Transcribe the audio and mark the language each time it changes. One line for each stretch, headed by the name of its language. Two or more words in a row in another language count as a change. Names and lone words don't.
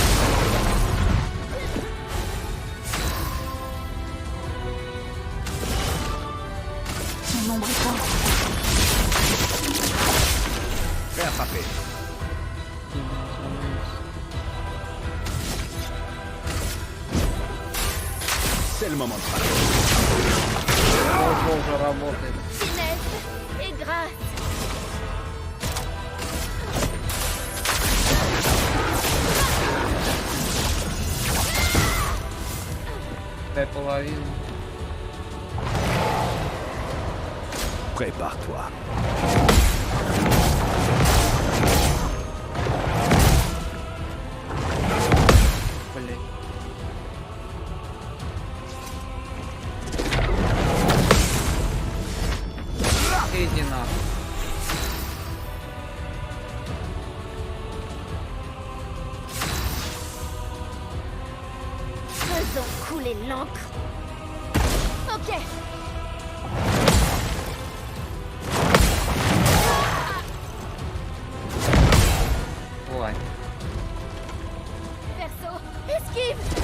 French: Mon nombre est fort. Prêt à frapper. C'est le moment de frapper.
Russian: Хорошо уже работает.
French: Finesse et grâce.
Russian: Дай половину.
French: Prépare-toi.
Russian: Блин. Иди нахуй.
French: Faisons couler l'encre. Ok.
Russian: Ой.
French: Perso. Esquive.